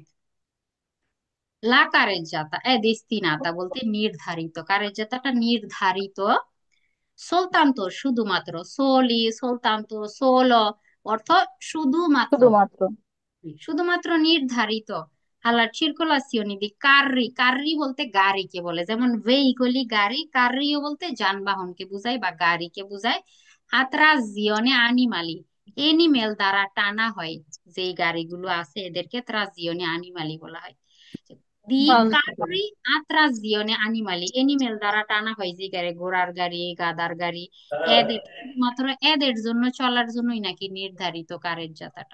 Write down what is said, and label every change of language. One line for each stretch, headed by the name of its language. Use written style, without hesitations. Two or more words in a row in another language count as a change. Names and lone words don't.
Italian: la carreggiata è destinata
Bangla: বলতে নির্ধারিত, কারেজ্জাতাটা নির্ধারিত, সোলতান্ত শুধুমাত্র,
Italian: soli soltanto solo
Bangla: অর্থ শুধুমাত্র, শুধুমাত্র, শুধুমাত্র নির্ধারিত,
Italian: alla circolazione di carri, carri
Bangla: বলতে গাড়িকে বলে, যেমন ভেহিকলি গাড়ি, কার্রিও বলতে যানবাহনকে বোঝায় বা গাড়িকে বোঝায়।
Italian: a trazione animali,
Bangla: এনিমেল দ্বারা টানা হয়, যেই গাড়িগুলো আছে এদেরকে
Italian: trazione animali
Bangla: বলা হয়।
Italian: দি falso, carri a trazione animali,
Bangla: এনিমেল দ্বারা টানা হয় যে গাড়ি, ঘোড়ার গাড়ি, গাধার গাড়ি, এদের শুধুমাত্র এদের জন্য চলার জন্যই নাকি নির্ধারিত কারের যাত্রাটা।